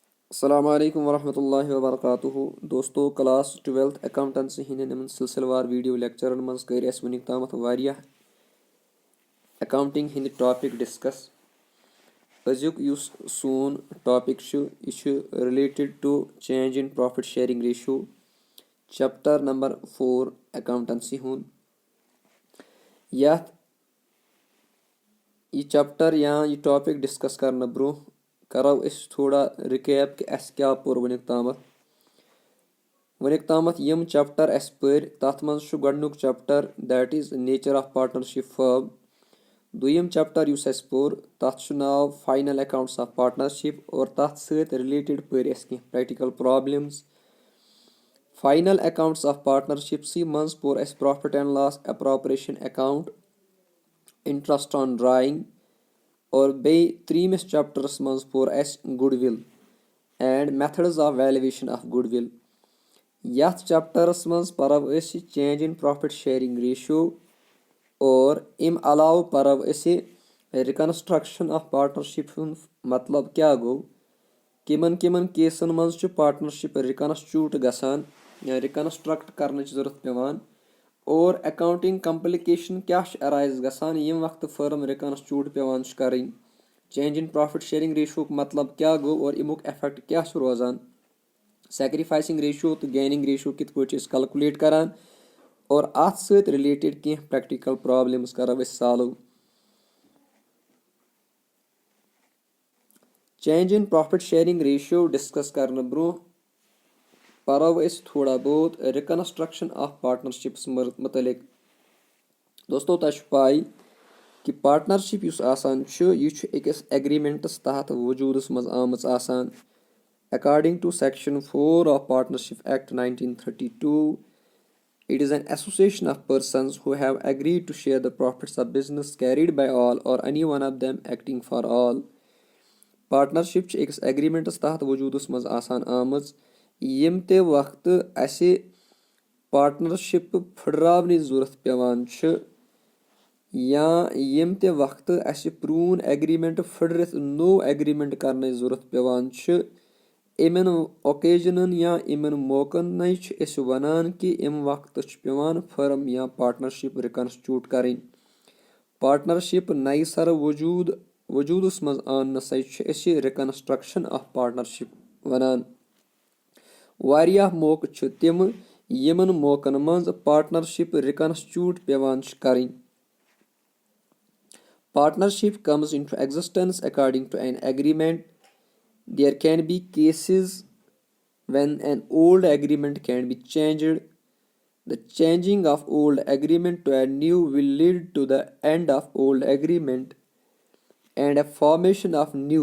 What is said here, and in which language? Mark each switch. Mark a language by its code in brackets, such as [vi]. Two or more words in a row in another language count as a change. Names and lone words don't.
[ar] السلام عليكم ورحمة الله وبركاته. [ks] दोस्तों, [en] class 12th accountancy [ks] हंदन सिलसिलेवार वीडियो लेक्चरन मज कर वनिक तामत वारियाह अकाउंटिंग हंद टॉपिक डिस्कस। अजुक युस सोन टॉपिक यह [en] related to change in profit sharing ratio, chapter number 4 accountancy [ks] हुन। यह चैप्टर या यह टॉपिक डिस्कस करने ब्रो करो थोड़ा रिकैप कि अस क्या पोर वनिक तामत यम चैप्टर अस पर तथ मज गोडनुक चैप्टर [en] that is nature of partnership firm. [ks] दुयम चैप्टर युस अस पोर तथ नाव [en] final accounts of partnership [ks] और तथ सहित रिलेटेड पर अस कह [en] practical problems. final accounts of partnership [ks] सी मज पोर अस [en] profit and loss appropriation account, interest on drawing [ks] और बे त्रीमिस चैप्टरस मज पोर अस [en] goodwill and methods of valuation of goodwill. [ks] यथ चैप्टरस मज परव अस [en] change in profit sharing ratio [ks] और इम अलाव परव अस [en] reconstruction of partnership [ks] मतलब क्या गो, किमन किमन केसन मज [en] partnership reconstitute [ks] गसान या रिकंस्ट्रक्ट करने जरूरत पेवान और [en] accounting complication [ks] क्या अराइज गसान यम वक्त [en] firm reconstitute [ks] पेवान करें। [en] change in profit sharing ratio [ks] मतलब क्या गो और इमुक इफेक्ट क्या रोजान, [en] sacrificing ratio [ks] तो [en] gaining ratio [ks] कित पे कैलकुलेट करान और अत सहित रिलेटेड कह [en] practical problems [ks] करो सॉल्व। [en] change in profit sharing ratio [ks] डिस्कस करने ब्रो परो अस थोड़ा बहुत [en] reconstruction of partnerships [ks] मुतलिक। दोस्तों, तुझ पाई कि पार्टनरशिप युस आसान यह अकिस एग्रीमेंटस तहत वजूदस मज आमच आसान। [en] According to Section 4 of Partnership Act 1932, it is an association of persons who have agreed to share the profits of business carried by all or any one of them acting for all. [ks] Partnership अकिस एग्रीमेंटस तहत वजूदस मज आसान आमच यम ते वक्त असे पार्टनरशिप फुटरावने जरूरत पेवान या यम ते वक्त असे प्रून एग्रीमेंट फुटरित नो एग्रीमेंट करने जरूरत पेवान इमन ओकेजनन या इमन मौकन अस वनान कि इम वक्त पेवान फर्म या [en] partnership reconstitute [ks] करें। पार्टनरशिप नई सर वजूदस मज आन अस [en] reconstruction of partnership [ks] वनान। वारियाह मौक तिम यमन मौकन मज [en] partnership reconstitute [ks] पेवान करें। [en] Partnership comes into existence according to an agreement. There can be cases when an old agreement can be changed. The changing of old agreement to a new will lead to the end of old agreement and a formation of new.